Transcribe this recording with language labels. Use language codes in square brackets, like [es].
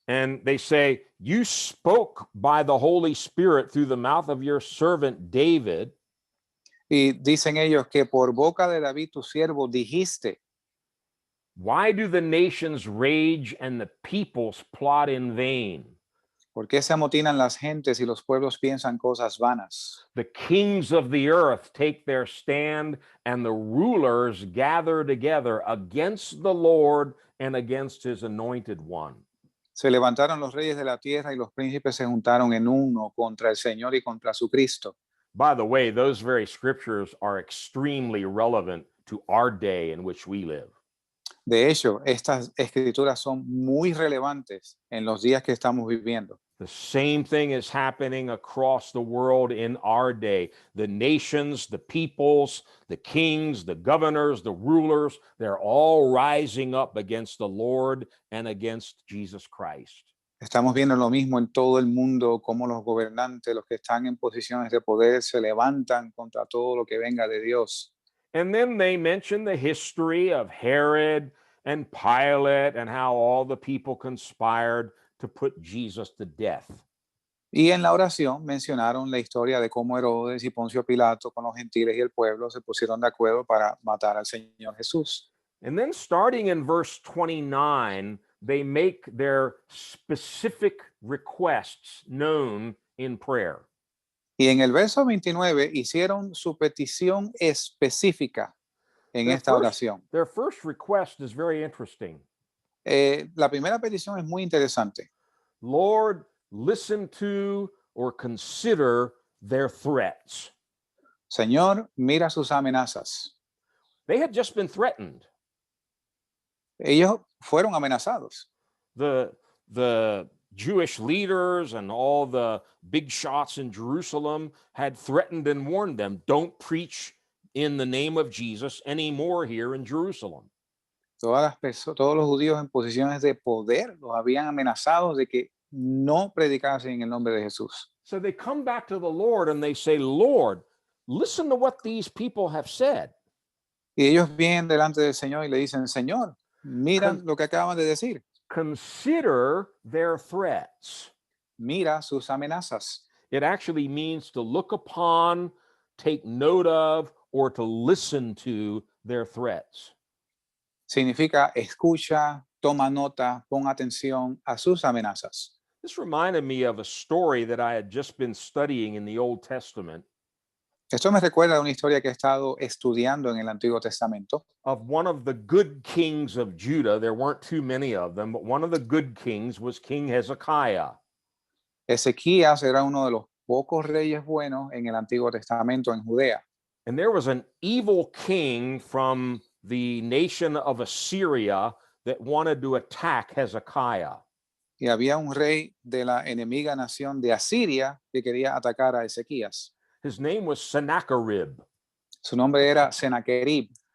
[en] And they say, You spoke by the Holy Spirit through the mouth of your servant David. [es] Y dicen ellos que por boca de David tu siervo dijiste, [en] Why do the nations rage and the peoples plot in vain? [es] ¿por qué se amotinan las gentes y los pueblos piensan cosas vanas? [en] The kings of the earth take their stand, and the rulers gather together against the Lord and against his anointed one. [es] Se levantaron los reyes de la tierra y los príncipes se juntaron en uno contra el Señor y contra su Cristo. [en] By the way, those very scriptures are extremely relevant to our day in which we live. [es] De hecho, estas escrituras son muy relevantes en los días que estamos viviendo. [en] The same thing is happening across the world in our day. The nations, the peoples, the kings, the governors, the rulers, they're all rising up against the Lord and against Jesus Christ. [es] Estamos viendo lo mismo en todo el mundo, como los gobernantes, los que están en posiciones de poder, se levantan contra todo lo que venga de Dios. [en] And then they mention the history of Herod and Pilate and how all the people conspired to put Jesus to death. [es] Y en la oración mencionaron la historia de cómo Herodes y Poncio Pilato con los gentiles y el pueblo se pusieron de acuerdo para matar al Señor Jesús. [en] And then starting in verse 29, they make their specific requests known in prayer. [es] Y en el verso 29 hicieron su petición específica en [en] Their [es] esta [en] first- [es] oración. [en] Their first request is very interesting. [es] La primera petición es muy interesante. [en] Lord, listen to or consider their threats. [es] Señor, mira sus amenazas. [en] They had just been threatened. [es] Ellos fueron amenazados. [en] The Jewish leaders and all the big shots in Jerusalem had threatened and warned them, don't preach in the name of Jesus anymore here in Jerusalem. [es] Todos los judíos en posiciones de poder los habían amenazado de que no predicasen en el nombre de Jesús. [en] So they come back to the Lord and they say, Lord, listen to what these people have said. [es] Y ellos vienen delante del Señor y le dicen, Señor, mira lo que acaban de decir. [en] Consider their threats. [es] Mira sus amenazas. [en] It actually means to look upon, take note of, or to listen to their threats. [es] Significa escucha, toma nota, pon atención a sus amenazas. [en] This reminded me of a story that I had just been studying in the Old Testament [es] Esto me recuerda a una historia que he estado estudiando en el Antiguo Testamento [en] of one of the good kings of Judah. There weren't too many of them, but one of the good kings was King Hezekiah. [es] Ezequías era uno de los pocos reyes buenos en el Antiguo Testamento en Judea. [en] And there was an evil king from the nation of Assyria that wanted to attack Hezekiah. [es] Y había un rey de la enemiga nación de Asiria que quería atacar a Ezequías. [en] His name was Sennacherib. [es] Su nombre era Sennacherib.